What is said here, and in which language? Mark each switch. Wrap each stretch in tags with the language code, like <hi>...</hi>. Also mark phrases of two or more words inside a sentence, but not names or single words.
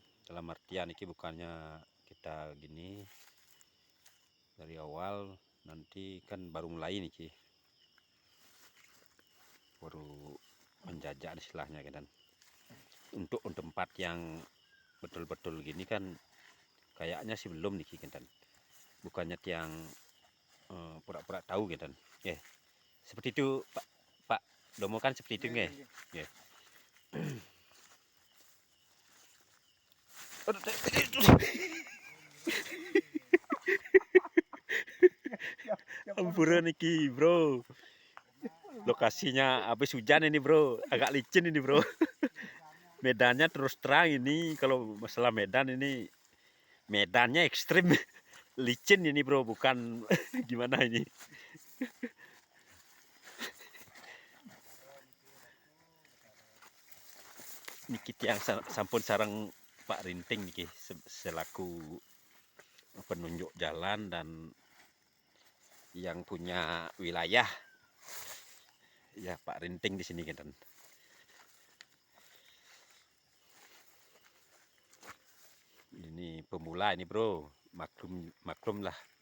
<id>Dalam artian ini bukannya kita gini dari awal, nanti kan baru mulai nih, baru menjajah istilahnya kan. Untuk tempat yang betul-betul gini kan kayaknya sih belum nih kan. Bukannya yang pura-pura tahu gitu kan. Seperti itu Pak Domo kan seperti itu nggih. Nggih.</id> <jv>Ampuran iki</jv> <id>bro, lokasinya habis hujan ini bro, agak licin ini bro. Medannya terus terang ini, kalau masalah medan ini medannya ekstrim. Licin ini bro, bukan gimana ini. Niki yang sampun sarang Pak Rinting niki selaku penunjuk jalan dan yang punya wilayah. Ya, Pak Rinting di sini kan. Ini pemula ini bro, maklum maklum lah.</id>